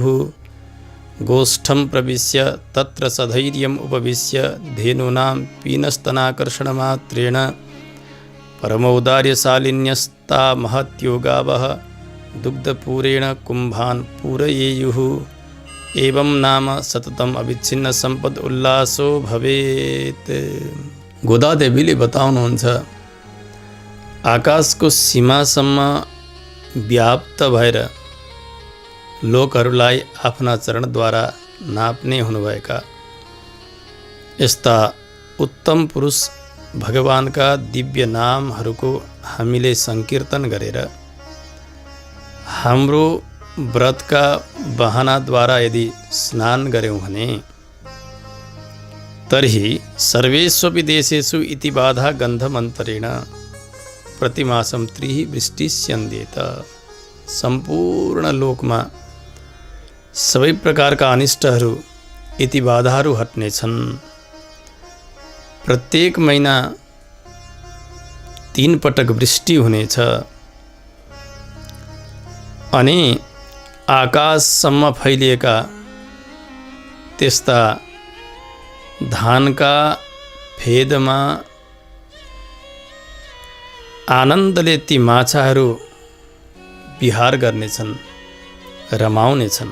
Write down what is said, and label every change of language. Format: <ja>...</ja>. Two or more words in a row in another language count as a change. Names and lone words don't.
<sa>गोष्ठं प्रविश्य तत्र सधैर्यम् उपविश्य धेनूनां पीनस्तनाकर्षणमात्रेण परमौदार्यशालिन्यस्ता महत्योगावः दुग्धपूरेण कुम्भान् पूरयेयुः। एवं नाम सततम अविच्छिन्न सम्पद उल्लासो भवेत्।</sa> <ne>गोदा देवीले बताउनुहुन्छ आकाशको सीमासम्म व्याप्त भएर लोकहरूलाई आफ्ना चरणद्वारा नाप्ने हुनुभएका यस्ता उत्तम पुरुष भगवानका दिव्य नामहरूको हामीले संकीर्तन गरेर हाम्रो व्रतका बहानाद्वारा यदि स्नान गर्यौं भने</ne> <sa>तर्हि सर्वेष्वपि देशेषु इति बाधा गन्धमन्तरेण प्रतिमासं त्रिः वृष्टिस्यन्देत।</sa> <ne>सम्पूर्ण लोकमा सबै प्रकारका अनिष्टहरू इति बाधाहरू हट्नेछन्। प्रत्येक महिना 3 पटक वृष्टि हुनेछ अनि आकाशसम्म फैलिएका त्यस्ता धानका फेदमा आनन्दले ती माछाहरू विहार गर्नेछन्, रमाउनेछन्।</ne>